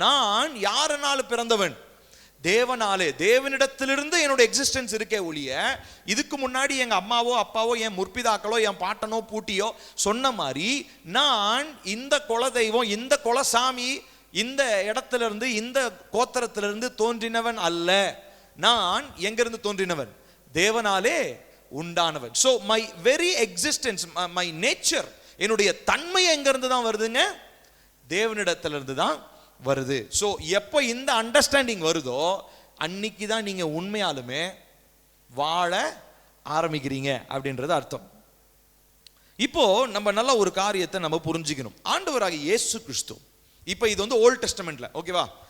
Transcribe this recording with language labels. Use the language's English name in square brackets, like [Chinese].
[Tamil] நான் யாரனாலும் பிறந்தவன்? தேவனாலே, தேவனிடத்திலிருந்து என்னோட எக்ஸிஸ்டன்ஸ் இருக்கே ஒழிய இதுக்கு முன்னாடி எங்க அம்மாவோ அப்பாவோ என் முற்பிதாக்களோ என் பாட்டனோ பூட்டியோ சொன்ன மாதிரி நான் இந்த குலதெய்வம், இந்த குலசாமி, இந்த இடத்திலிருந்து இந்த கோத்திரத்திலிருந்து தோன்றினவன் அல்ல. நான் எங்கிருந்து தோன்றினவன்? தேவனாலே உண்டானவன். [English] So my very existence, my nature, [Tamil] என்னுடைய தன்மை எங்கிருந்து தான் வருதுங்க? தேவனிடத்திலிருந்து தான் வருது. ஸோ எப்போ இந்த அண்டர்ஸ்டாண்டிங் வருதோ அன்னைக்கு தான் நீங்க உண்மையாலுமே வாழ ஆரம்பிக்கிறீங்க அப்படின்றது அர்த்தம். இப்போ நம்ம நல்ல ஒரு காரியத்தை நம்ம புரிஞ்சுக்கணும். ஆண்டவராகிய இயேசு கிறிஸ்து, இப்போ இது ஓல்ட் டெஸ்டமெண்ட்ல, ஓகேவா?